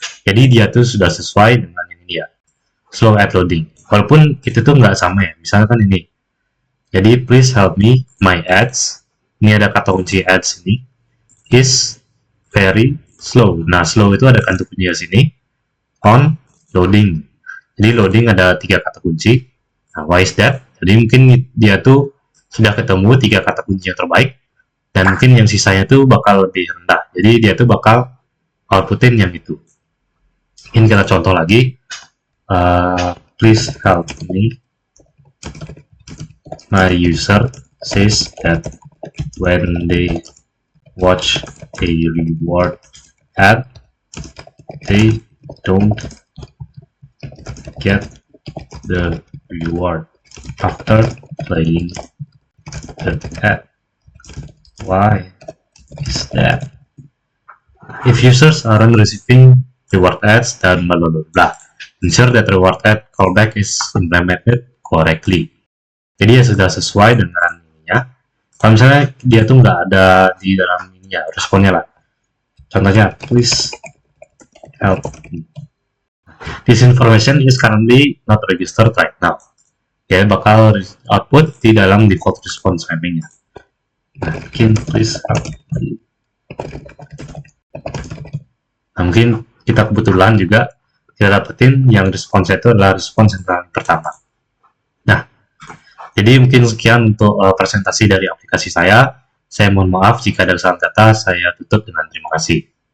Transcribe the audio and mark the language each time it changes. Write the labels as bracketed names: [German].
[Indonesian] Jadi dia tuh sudah sesuai dengan yang ini ya, [English] slow ad loading. [Indonesian] Walaupun itu tuh nggak sama ya. Misalkan ini. Jadi [English] please help me, my ads. [Indonesian] Ini ada kata kunci ads ini. [English] Is very slow. [Indonesian] Nah, slow itu ada kata kunci di sini. [English] On loading. [Indonesian] Jadi loading ada 3 kata kunci. Nah, [English] why is that? [Indonesian] Jadi mungkin dia tuh sudah ketemu 3 kata kunci yang terbaik, dan mungkin yang sisanya tuh bakal lebih rendah. Jadi dia tuh bakal outputin yang itu. Ini kita contoh lagi. [English] Please help me. My user says that when they watch a reward ad, they don't get the reward after playing the ad. Why is that? If users aren't receiving reward ads, then blah blah blah. Ensure that reward ad callback is implemented correctly. [Indonesian] Jadi ya sudah sesuai dengan ininya. Kalau misalnya dia tuh nggak ada di dalam ininya, responnya lah. Contohnya, [English] please help me. This information is currently not registered right now. [Indonesian] Ya, bakal output di dalam default response mapping-nya. Nah, mungkin [English] please help me. [Indonesian] Nah, mungkin kita kebetulan juga kita dapetin yang respons itu adalah respons yang pertama. Nah, jadi mungkin sekian untuk presentasi dari aplikasi saya. Saya mohon maaf jika ada kesalahan kata, saya tutup dengan terima kasih.